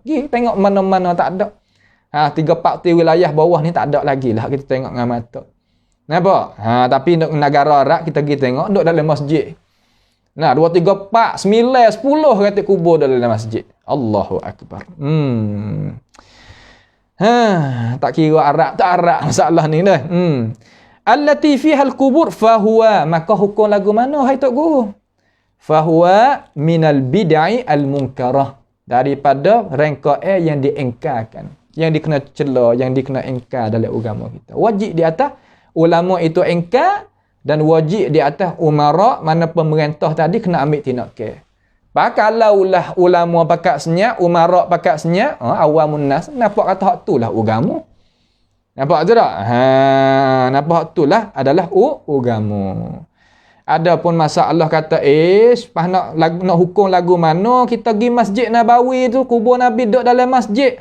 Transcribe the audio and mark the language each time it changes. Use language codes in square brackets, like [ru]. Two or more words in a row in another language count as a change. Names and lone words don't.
[ms] Pergi tengok mana-mana tak ada. 3-4 wilayah bawah ni tak ada lagi lah kita tengok dengan mata. Nampak? Tapi negara Arab kita pergi tengok duduk dalam masjid. 2, 3, 4, 9, 10 kata kubur dalam masjid. [ar] الله أكبر. [ms] Tak kira Arab tak Arab masalah ni dah. [ar] التي فيها القبور فهو, [ms] maka hukum lagu mana hai tok guru? [ar] فهو من البدع المنكرة, [ms] daripada rangkaian yang diingkarkan, yang dikena cela, yang dikena ingkar dalam agama kita. Wajib di atas ulama itu ingkar, dan wajib di atas umara, mana pemerintah tadi kena ambil tindakan. Kalaulah ulama pakat senyap, umara pakat senyap, [ar] عوام الناس [ms] nampak kata hak tulah agama. Nampak tu tak? Nampak hak tulah adalah agama. Adapun masalah kata nak hukum lagu mana, kita pergi Masjid Nabawi tu, kubur Nabi duduk dalam masjid.